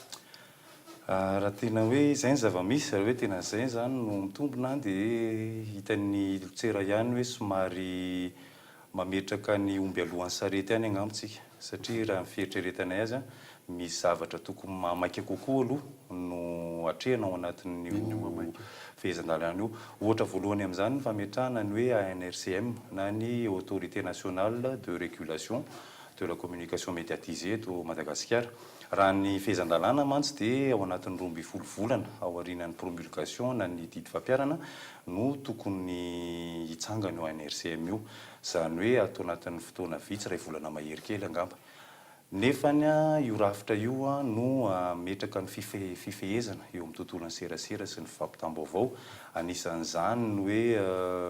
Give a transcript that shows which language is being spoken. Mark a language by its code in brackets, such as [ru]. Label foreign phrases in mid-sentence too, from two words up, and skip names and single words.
[mg] raha tena hoe izay ny zava-misy raha hoe tena izay zany no mitombona dia hitan'ny lotsera ihany hoe somary mametraka ny omby alohan'ny sarety ihany angambontsika satria raha mifieritreretanay azy misy zavatra tokony mamaika kokoa aloha no atrehana ao anatin'ny fehezan-dalàna io ohatra voalohany amin'izany ny fametrahana ny hoe ANRCM na ny [fr] autorité nationale de régulation de la communication médiatisée [mg] eto Madagasikara raha ny fehezan-dalàna mantsy dia ao anatin'ny 12 volana ao aorianan'ny promulgation na ny didy fampiarana no tokony hitsangana io ANRCM io zany hoe atao anatin'ny fotoana vitsy ray volana mahery kely angamba nefany io rafitra io no metraka ny fifehezana eo amin'ny tontolon'ny serasera sy ny fifampitam-baovao anisan'izany no hoe